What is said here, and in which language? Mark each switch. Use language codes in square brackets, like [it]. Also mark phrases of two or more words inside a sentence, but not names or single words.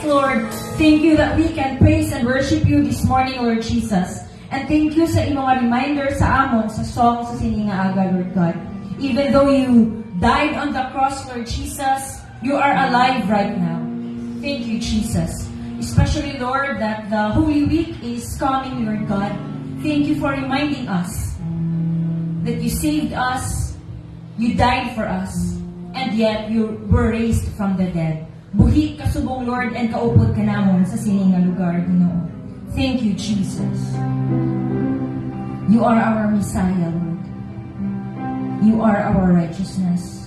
[en] Lord. Thank you that we can praise and worship you this morning, Lord Jesus. And thank you [hil] sa imong reminder sa amon sa song sa sininga aga, [en] Lord God. Even though you died on the cross, Lord Jesus, you are alive right now. Thank you, Jesus. Especially, Lord, that the Holy Week is coming, Lord God. Thank you for reminding us that you saved us, you died for us, and yet you were raised from the dead. [hil] Buhi kasubong, Lord, and kaupod ka namon sa sininga lugar, Ginoo. [en] Thank you, Jesus. You are our Messiah, Lord. You are our righteousness.